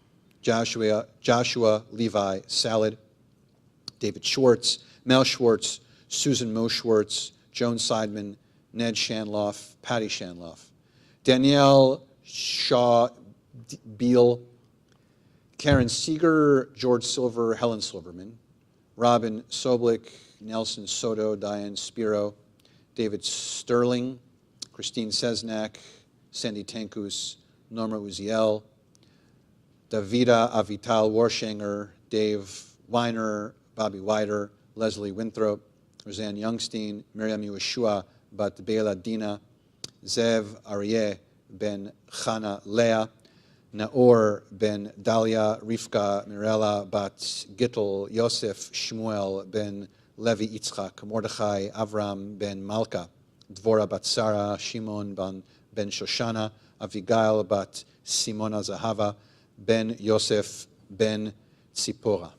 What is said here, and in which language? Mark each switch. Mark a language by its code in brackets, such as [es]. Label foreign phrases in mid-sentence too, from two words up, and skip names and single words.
[en] Joshua Levi Salad, David Schwartz, Mel Schwartz, Susan Mo Schwartz, Joan Seidman, Ned Shanloff, Patty Shanloff, Danielle Shaw Beal, Karen Seeger, George Silver, Helen Silverman, Robin Soblik, Nelson Soto, Diane Spiro, David Sterling, Christine Sesnak, Sandy Tankus, Norma Uziel, Davida Avital Warshanger, Dave Weiner, Bobby Wider, Leslie Winthrop, Roseanne Youngstein, Miriam Yeshua Bat Bela Dina, Zev Aryeh Ben Chana Leah, Naor Ben Dalia Rivka Mirella Bat Gittel Yosef Shmuel Ben Levi Yitzchak Mordechai Avram Ben Malka Dvora Bat Sarah Shimon Ben Shoshana Avigail Bat Simona Zahava Ben Yosef Ben Tzipora.